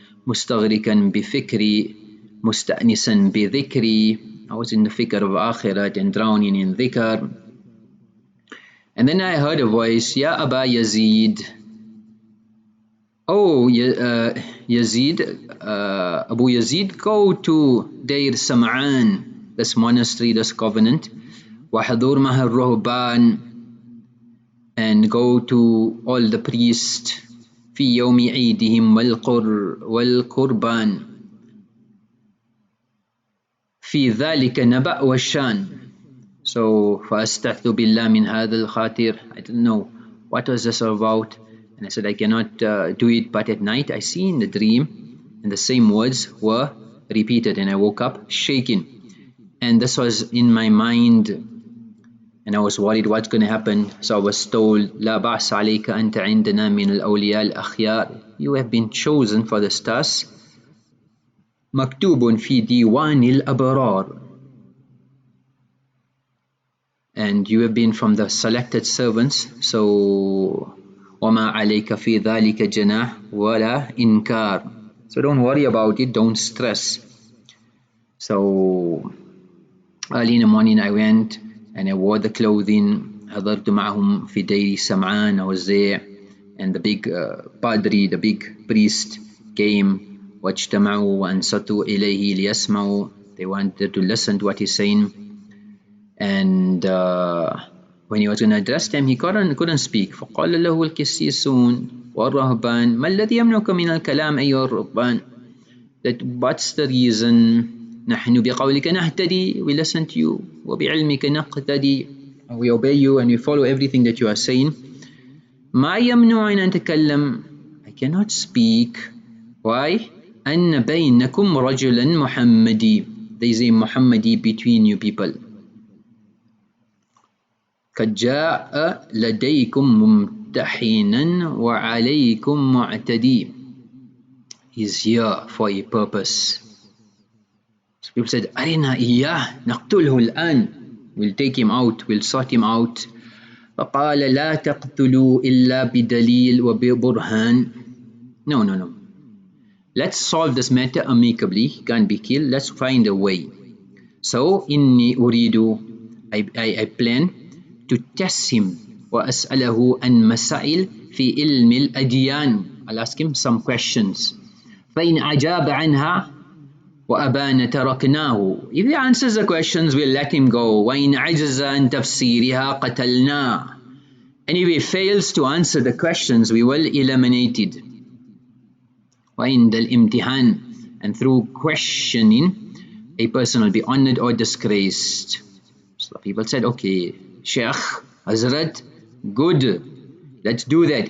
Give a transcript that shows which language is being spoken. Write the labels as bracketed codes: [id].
[ar] مستغرقا بفكري مستأنسا بذكري. [en] I was in the fikr of akhirat and drowning in dhikr. And then I heard a voice, Ya Abū Yazīd. Oh, Yazid, Abū Yazīd, go to Deir Sam'an, this monastery, this convent, [ar] وَحَضُرْ مَهَا الرُّهْبَانِ, [en] and go to all the priests, [ar] في يوم عيدهم والقربان, في ذلك نبأ والشان. So, فَأَسْتَعْذُ بِاللَّهِ مِنْ هَذَا الْخَاطِرِ. [en] I didn't know what was this about. And I said, I cannot do it, but at night I see in the dream, and the same words were repeated, and I woke up shaking. And this was in my mind, and I was worried what's going to happen. So I was told, [ar] لا بأس عليك أنت عندنا من الأولياء الأخيار. [en] You have been chosen for this task. [ar] مكتوب في ديوان الأبرار. [en] And you have been from the selected servants. [ar] So وما عليك في ذلك جناح ولا إنكار. [en] So don't worry about it, don't stress. So early in the morning I went and I wore the clothing. [ar] حضرت معهم في دير سمعان. [en] I was there, and the big padri, the big priest came. [ar] واجتمعوا وأنصتوا إليه ليسمعوا. [en] They wanted to listen to what he's saying. And when he was going to address them, he couldn't speak. [ar] فقال له القسيسون. والرهبان ما الذي يمنعك من الكلام أيها الرهبان? [en] That what's the reason? [ar] نحن بقولك نهتدي, [en] we listen to you. [ar] وبعلمك نقتدي, [en] we obey you and we follow everything that you are saying. [ar] ما يمنعني أن أتكلم, [en] I cannot speak. Why? [ar] أن بينكم رجلا محمدي, [en] there is a Muhammadi between you people. [ar] قد جاء لديكم ممتحنا وعليكم معتدي. [en] He's here for a purpose. So people said, [ar] أرنا إياه نقتله الآن. [en] We'll take him out, we'll sort him out. [ar] فقال لا تقتلوا إلا بدليل وببرهان. [en] No. Let's solve this matter amicably. He can't be killed. Let's find a way. [ar] So إني أريد, [en] I plan to test him [ar] وأسأله عن مسائل في علم الأديان. [en] I'll ask him some questions. [ar] فإن أجاب عنها وأبان تركناه. [en] If he answers the questions, we'll let him go. [ar] وإن عجز عن تفسيرها قتلناه. [en] And if he fails to answer the questions, we will eliminate it. [ar] وعند الامتحان, [en] and through questioning, a person will be honored or disgraced. So people said, okay, Sheikh, Hazrat, good, let's do that.